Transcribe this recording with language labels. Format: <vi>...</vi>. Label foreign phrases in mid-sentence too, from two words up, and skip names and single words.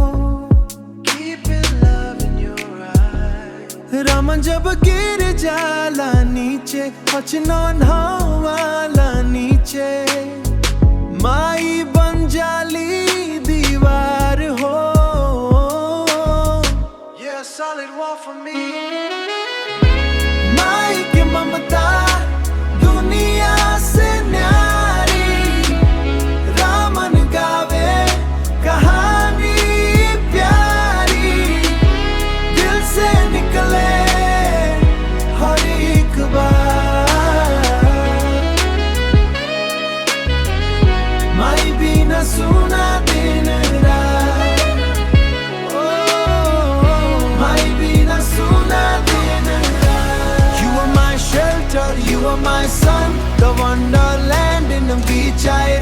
<bho>रामन जब गिर जाला नीचे, पचनौना वाला नीचे, माई बन जाली दीवार हो।</bho> <en>Yeah, solid wall for me।</en> <bho>माई की ममता दुनिया से न्यारी। रामन गावे कहानी प्यारी, दिल से निकले हर एक बार। माई बिना सुना दिन रात, माई बिना सुना दिन रात।</bho> <en>You are my shelter, you are my sun, the wonderland in the beach I</en>